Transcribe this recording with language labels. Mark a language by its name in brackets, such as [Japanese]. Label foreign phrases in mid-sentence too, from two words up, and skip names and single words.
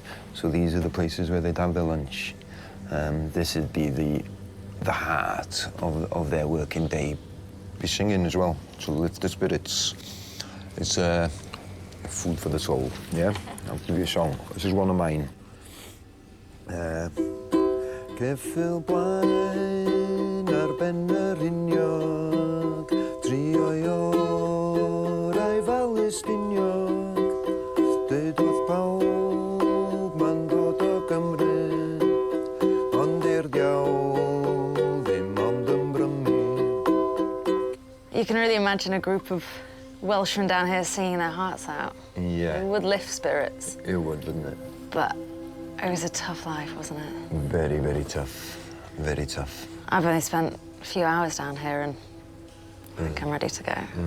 [English] So these are the places where they'd have their lunch. This would be the heart of their working day. Be singing as well, to lift the spirits. It's food for the soul, yeah? I'll give you a song. This is one of mine. [Welsh] Ceffyl blaen ar ben yr uniog, trio'i orau fel ystiniog, dedodd pawb ma'n dod o Gymru, ond i'r diawl ddim ond ymbrymni. [English] You can really imagine a group of Welshmen down here singing their hearts out. Yeah. It would lift spirits. It would, wouldn't it? But it was a tough life, wasn't it? Very, very tough. Very tough. I've only spent a few hours down here and I think I'm ready to go.